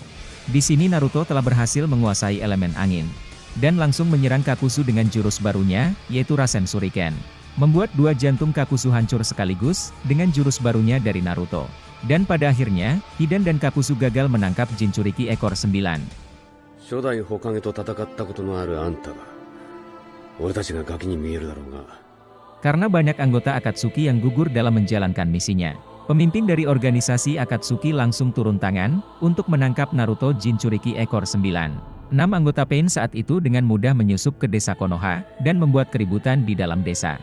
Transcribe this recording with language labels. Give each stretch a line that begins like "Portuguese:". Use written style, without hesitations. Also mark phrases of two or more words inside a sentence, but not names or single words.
Indonesian: Di sini Naruto telah berhasil menguasai elemen angin. Dan langsung menyerang Kakuzu dengan jurus barunya, yaitu Rasen Shuriken. Membuat dua jantung Kakuzu hancur sekaligus, dengan jurus barunya dari Naruto. Dan pada akhirnya, Hidan dan Kakuzu gagal menangkap Jinchuriki ekor 9.
Japanese: 初代火影と戦ったことのあるあんたが俺たちがガキに見えるだろうが
Indonesian: Karena banyak anggota Akatsuki yang gugur dalam menjalankan misinya, pemimpin dari organisasi Akatsuki langsung turun tangan untuk menangkap Naruto Jinchuriki ekor 9. 6 anggota Pain saat itu dengan mudah menyusup ke desa Konoha dan membuat keributan di dalam desa.